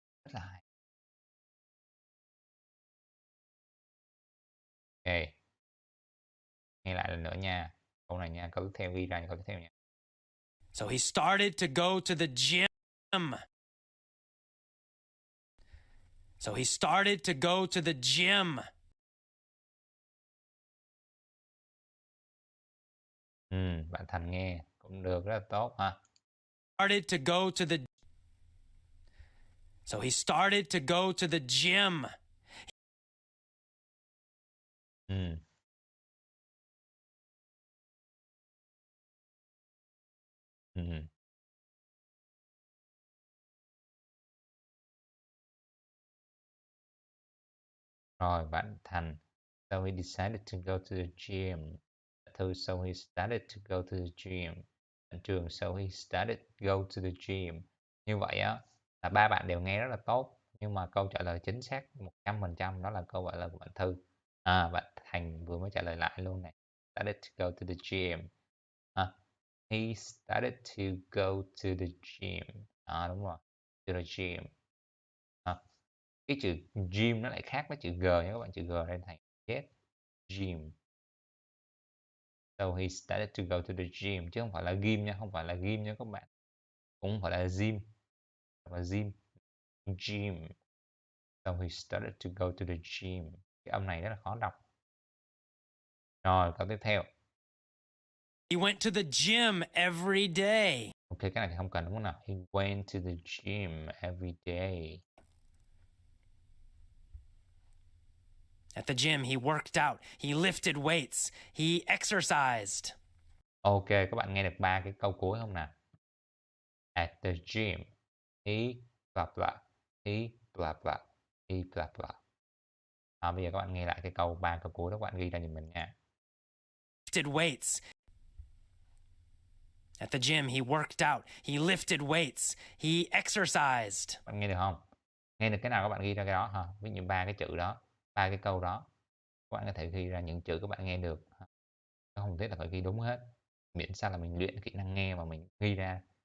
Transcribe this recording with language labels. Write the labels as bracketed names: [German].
[Vietnamese] Rất là hay. Ok. Nghe lại lần nữa nha. Câu này nha. Câu tiếp theo ghi ra câu tiếp theo nha. [English] So he started to go to the gym. So he started to go to the gym. [Vietnamese] Bạn Thành nghe cũng được, rất là tốt ha. [English] Started to go to the... So he started to go to the gym. [Vietnamese] Rồi, bạn Thành. [English] So he decided to go to the gym. Thư, so he started to go to the gym. Bạn Trường, so he started to go to the gym. [Vietnamese] Như vậy á, là ba bạn đều nghe rất là tốt. Nhưng mà câu trả lời chính xác 100% đó là câu trả lời của bạn Thư. Bạn Thành vừa mới trả lời lại luôn này. [English] Started to go to the gym. He started to go to the gym. [Vietnamese] Đúng rồi. [English] To the gym. [Vietnamese] Cái chữ gym nó lại khác với chữ G nha các bạn. Chữ G đây thành chết. Gym. [English] So he started to go to the gym. [Vietnamese] Chứ không phải là gym nha. Không phải là gym nha các bạn. Cũng không phải là gym. Mà gym. Gym. [English] So he started to go to the gym. [Vietnamese] Cái âm này rất là khó đọc. Rồi, câu tiếp theo. [English] He went to the gym every day. [Vietnamese] Ok, cái này thì không cần đúng không nào? [English] He went to the gym every day. At the gym, he worked out, he lifted weights, he exercised. [Vietnamese] Ok, các bạn nghe được ba cái câu cuối không nào? [English] At the gym, he blah blah, he blah blah, he blah blah. [Vietnamese] Bây giờ các bạn nghe lại cái ba câu cuối đó, các bạn ghi ra giùm mình nha. [English] Lifted weights. At the gym, he worked out, he lifted weights, he exercised. [Vietnamese] Bạn nghe được không? Nghe được cái nào các bạn ghi ra cái đó ha. Ví dụ ba cái chữ đó, ba cái câu đó, các bạn có thể ghi ra những chữ các bạn nghe được. Không nhất là phải ghi đúng hết. Miễn sao là mình luyện kỹ năng nghe và mình ghi ra.